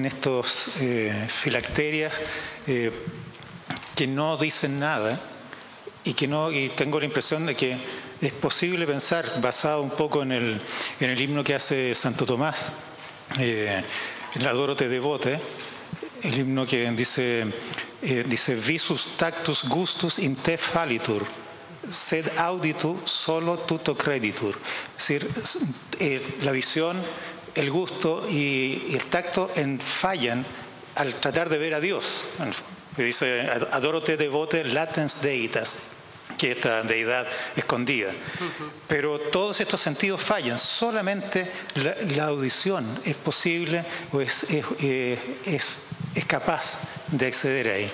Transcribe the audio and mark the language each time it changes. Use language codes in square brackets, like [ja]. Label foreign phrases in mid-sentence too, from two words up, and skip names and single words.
[es] estos filacterias que no dicen nada y tengo la impresión de que es posible pensar, basado un poco en el himno que hace Santo Tomás, la Adoro-te Devote, el himno que dice [la] visus tactus gustus in te fallitur, sed auditu solo tuto creditur. [es] Es decir, la visión, el gusto y el tacto fallan al tratar de ver a Dios. Dice, [la] Adoro-te Devote latens deitas, [es] que esta deidad escondida. Pero todos estos sentidos fallan, solamente la audición es posible o es capaz de acceder ahí.